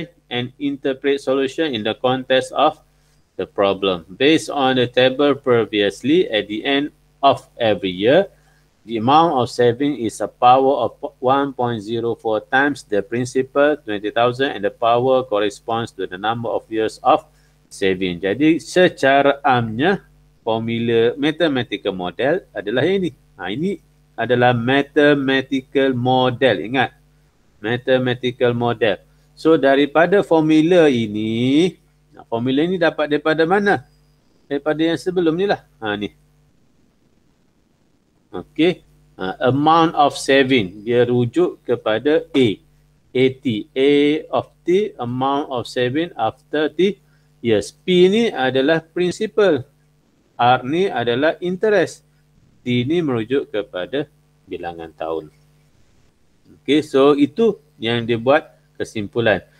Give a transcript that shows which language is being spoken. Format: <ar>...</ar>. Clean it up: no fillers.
<en>and interpret solution in the context of the problem. Based on the table previously, at the end of every year, the amount of saving is a power of 1.04 times the principal 20,000 and the power corresponds to the number of years of saving.</en> <ms>Jadi secara amnya formula mathematical model adalah ini. Ini adalah mathematical model. Ingat, mathematical model. So daripada formula ini dapat daripada mana? Daripada yang sebelum ni lah. Ni. Okey.</ms> <en>Amount of saving.</en> <ms>Dia rujuk kepada A. AT.</ms> <en>A of T, amount of saving after T years.</en> <ms>P ni adalah principal. R ni adalah interest. T ni merujuk kepada bilangan tahun. Okey, so itu yang dia buat kesimpulan.</ms>